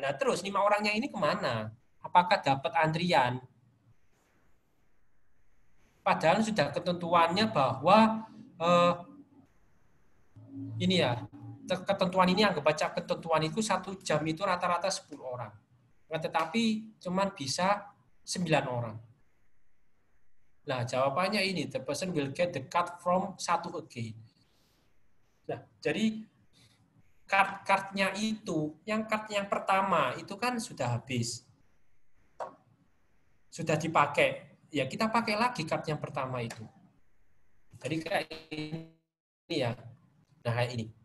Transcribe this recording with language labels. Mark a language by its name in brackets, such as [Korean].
[Indonesian] Nah, terus 5 orangnya ini kemana? Apakah dapat antrian? Padahal sudah ketentuannya bahwa ini ya, ketentuan ini anggap baca ketentuan itu 1 jam itu rata-rata 10 orang. Tetapi cuman bisa 9 orang. Nah, jawabannya ini, [English] the person will get the card from 1 again. [Indonesian] Nah, jadi card-cardnya itu, yang card yang pertama itu kan sudah habis. sudah dipakai, ya kita pakai lagi card yang pertama itu. Jadi kayak ini ya. Nah, kayak ini.